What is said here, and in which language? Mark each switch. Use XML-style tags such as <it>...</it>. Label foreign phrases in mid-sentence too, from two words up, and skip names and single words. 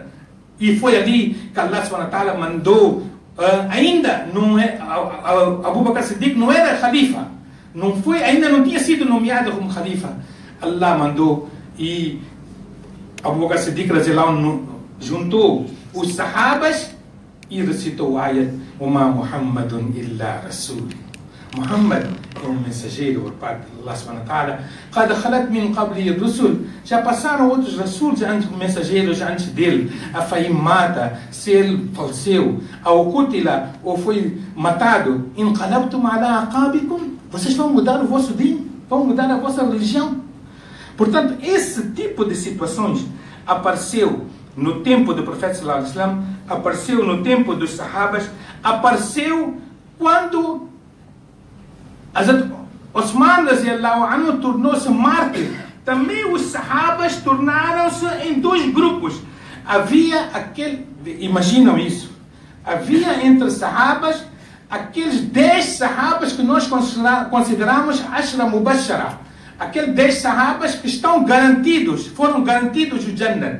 <pt>E foi ali que Allah</pt> <ar>سبحانه وتعالى</ar> <pt>mandou, ainda não é, Abu Bakr Siddiq não era Khalifa, ainda não tinha sido nomeado como Khalifa. Allah mandou e Abu Bakr Siddiq juntou os Sahabas e recitou o ayat:</pt> <ar>وما محمد إلا رسول.</ar> <pt>Muhammad é um mensageiro por parte de Allah</pt> <ar>سبحانه وتعالى. قد خلت من قبله الرسل.</ar> <pt>Já passaram outros rasuls antes, mensageiros antes dele.</pt> <ar>أفإن مات,</ar> <pt>se ele faleceu, ou kutila, ou foi matado.</pt> <ar>انقلبتم على أعقابكم.</ar> <pt>Vocês vão mudar o vosso din, vão mudar a vossa religião. Portanto, esse tipo de situações apareceu no tempo do profeta</pt> <ar>صلى الله عليه وسلم,</ar> <pt>apareceu no tempo dos sahabas, apareceu quando Hazrat Osman</pt> <ar>رضي الله عنه</ar> <pt>tornou-se mártir. Também os sahabas tornaram-se em dois grupos. Havia imaginam isso, havia entre sahabas aqueles 10 sahabas que nós consideramos</pt> <ar>عشرة مبشرة,</ar> <pt>aqueles 10 sahabas que estão garantidos, foram garantidos o Jannah.</pt>